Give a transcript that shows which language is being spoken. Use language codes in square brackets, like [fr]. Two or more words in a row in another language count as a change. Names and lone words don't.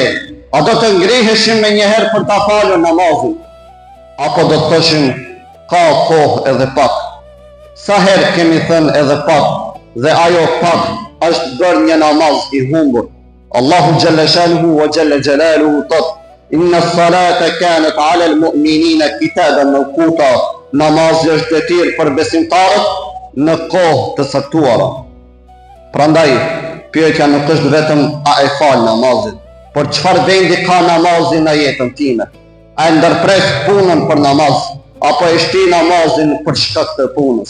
[sq] A do të ngriheshim me njëherë për ta falur namazin? Apo do të thoshim ka kohë edhe pak? Sa herë kemi thënë edhe pak, dhe ajo pak është bërë një namaz i humbur. [ar] الله جل شأنه وجل جلاله thot: إن الصلاة كانت على المؤمنين كتابا موقوتا. [sq] Namazi është detyrë për besimtarët në kohë të saktuara. Prandaj, pyetja nuk është vetëm a e fal namazin, por çfarë vendi ka namazi në jetën time? A e ndërpres punën për namaz, apo e shti namazin për shkak të punës?